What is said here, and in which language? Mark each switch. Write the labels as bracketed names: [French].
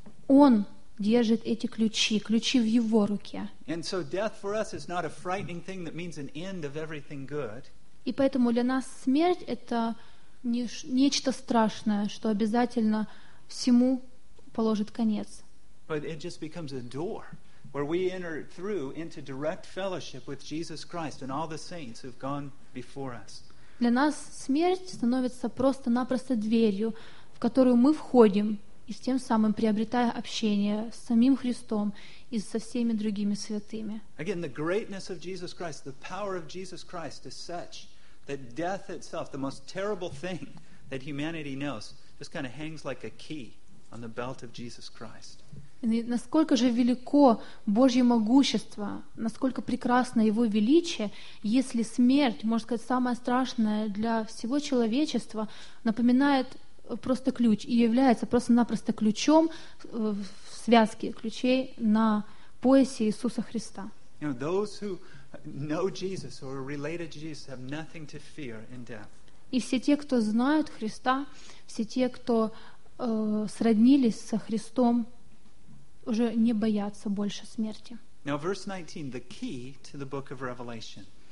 [Russian] Он держит эти ключи, ключи в его руке. [English] And so death for us is not a frightening thing that means an end of everything good. [Russian] И поэтому для нас смерть — это нечто страшное, что обязательно всему положит конец. [English] But it just becomes a door where we enter through into direct fellowship with Jesus Christ and all the saints who've gone before us. [Russian] Для нас смерть становится просто-напросто дверью, в которую мы входим, и с тем самым приобретая общение с самим Христом и со всеми другими святыми. [English] Again, the greatness of Jesus Christ, the power of Jesus Christ is such that death itself, the most terrible thing that humanity knows, just kind of hangs like a key on the belt of Jesus Christ. [Russian] Насколько же велико Божье могущество, насколько прекрасно Его величие, если смерть, можно сказать, самое страшное для всего человечества, напоминает просто ключ и является просто-напросто ключом в связке ключей на поясе Иисуса Христа. [English] You know, those who know Jesus or are related to Jesus have nothing to fear in death. [Russian] И все те, кто знают Христа, все те, кто сроднились со Христом, уже не боятся больше смерти. [English] Now, verse 19, the key to the book of Revelation.